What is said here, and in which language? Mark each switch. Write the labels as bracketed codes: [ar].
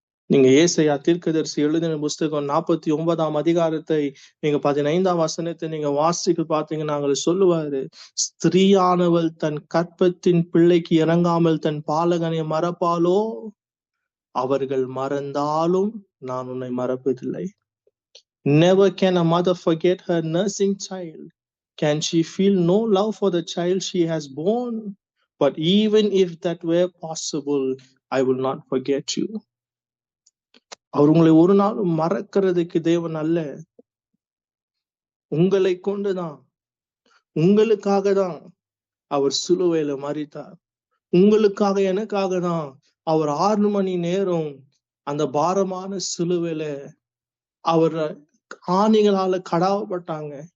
[ta] நீங்க ஏசாயா தீர்க்கதரிசி எழுதின புஸ்தகம் 49 அதிகாரத்தை நீங்க 15 நீங்க வாசிக்க பாத்தீங்கன்னா சொல்லுவாரு, ஸ்திரீயானவள் தன் கற்பத்தின் பிள்ளைக்கு இறங்காமல் தன் பாலகனை மறப்பாலோ, அவர்கள் மறந்தாலும் நான் உன்னை மறப்பதில்லை. [en] Never can a mother forget her nursing child. Can she feel no love for the child she has born? But even if that were possible, I will not forget you. [ta] அவர் உங்களை ஒரு நாள் மறக்கிறதுக்கு தேவன் அல்ல. உங்களை கொண்டுதான், உங்களுக்காக தான் அவர் சிலுவையில மரித்தார். உங்களுக்காக எனக்காக தான் அவர் 6 மணி நேரம் அந்த பாரமான சிலுவையில அவர் ஆணிகளால கடாவப்பட்டாங்க.